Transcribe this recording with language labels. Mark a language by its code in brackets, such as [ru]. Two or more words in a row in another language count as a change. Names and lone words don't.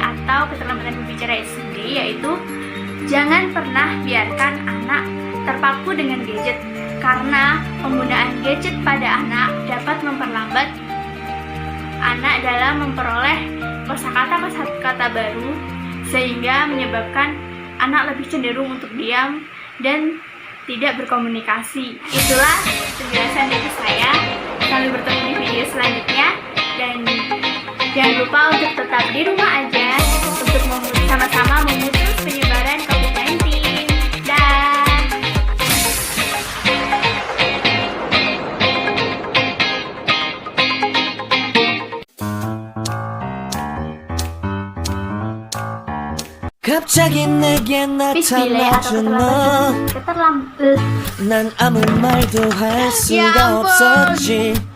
[id] atau keterlambatan berbicara itu sendiri, yaitu jangan pernah biarkan anak terpaku dengan gadget, karena penggunaan gadget pada anak dapat memperlambat anak dalam memperoleh kosakata baru, sehingga menyebabkan anak lebih cenderung untuk diam dan tidak berkomunikasi. Itulah penjelasan dari saya. Sampai bertemu di video selanjutnya, dan jangan lupa untuk tetap di rumah aja untuk sama-sama memutus penyebaran COVID-19. Dah. [ko] 갑자기 내게 나타나준 너, 난 아무 말도 할 수가 없었지.